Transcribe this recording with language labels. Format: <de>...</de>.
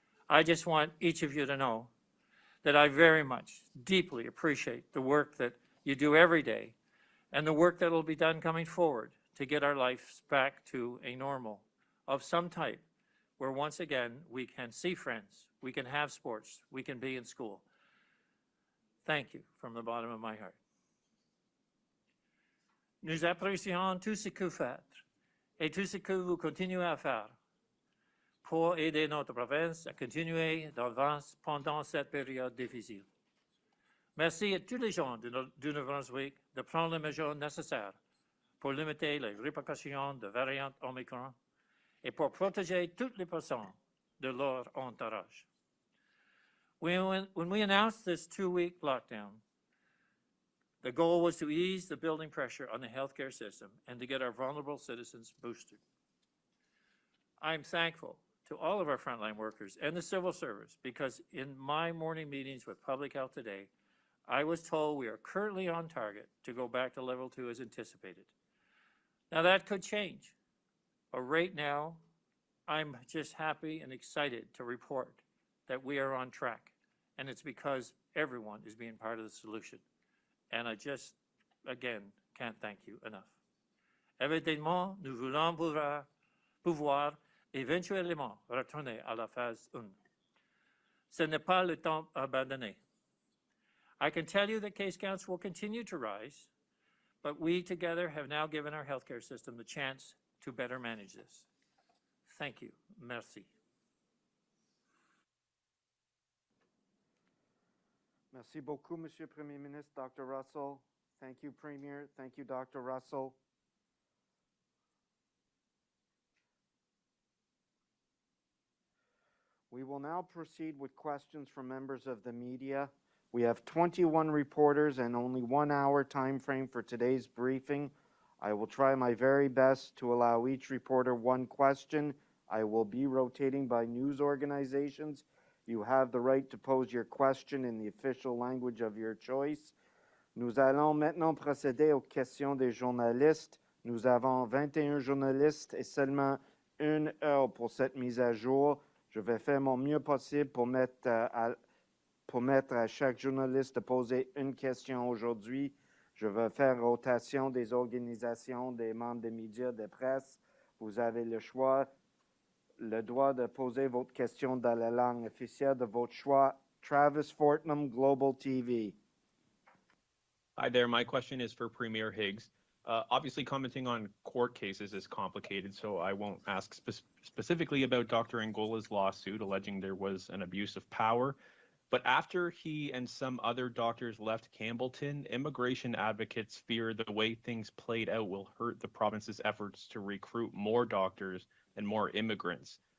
<en>I just want each of you to know that I very much, deeply appreciate the work that you do every day and the work that will be done coming forward to get our lives back to a normal of some type where once again we can see friends, we can have sports, we can be in school. Thank you from the bottom of my heart.</en> <fr>Nous apprécions tout ce que vous faites et tout ce que vous continuez à faire pour aider notre province à continuer d'avance pendant cette période difficile. Merci à tous les gens du Nouveau-Brunswick de prendre les mesures nécessaires pour limiter les répercussions de variante Omicron et pour protéger toutes les personnes de leur entourage.</fr> <en>When we announced this 2-week lockdown, the goal was to ease the building pressure on the healthcare system and to get our vulnerable citizens boosted. I'm thankful to all of our frontline workers and the civil service because in my morning meetings with Public Health today, I was told we are currently on target to go back to level 2 as anticipated. Now that could change, but right now, I'm just happy and excited to report that we are on track, and it's because everyone is being part of the solution. And I just, again, can't thank you enough.</en> <fr>Évidemment, nous voulons pouvoir éventuellement retourner à la phase 1. Ce n'est pas le temps abandonné.</fr> <en>I can tell you that case counts will continue to rise, but we together have now given our healthcare system the chance to better manage this. Thank you.</en> <fr>Merci. Merci beaucoup, Monsieur Premier Ministre. Dr. Russell.</fr> <en>Thank you, Premier. Thank you, Dr. Russell. We will now proceed with questions from members of the media. We have 21 reporters and only 1 hour time frame for today's briefing. I will try my very best to allow each reporter one question. I will be rotating by news organizations. You have the right to pose your question in the official language of your choice.</en> <fr>Nous allons maintenant procéder aux questions des journalistes. Nous avons 21 journalistes et seulement 1 heure pour cette mise à jour. Je vais faire mon mieux possible pour permettre à chaque journaliste de poser une question aujourd'hui. Je vais faire rotation des organisations, des membres des médias, de presse. Vous avez le droit de poser votre question dans la langue officielle de votre choix.</fr> <en>Travis Fortnum, Global TV. Hi there. My question is for Premier Higgs. Obviously, commenting on court cases is complicated, so I won't ask specifically about Dr. Angola's lawsuit alleging there was an abuse of power. But after he and some other doctors left Campbellton, immigration advocates fear the way things played out will hurt the province's efforts to recruit more doctors and more immigrants.</en>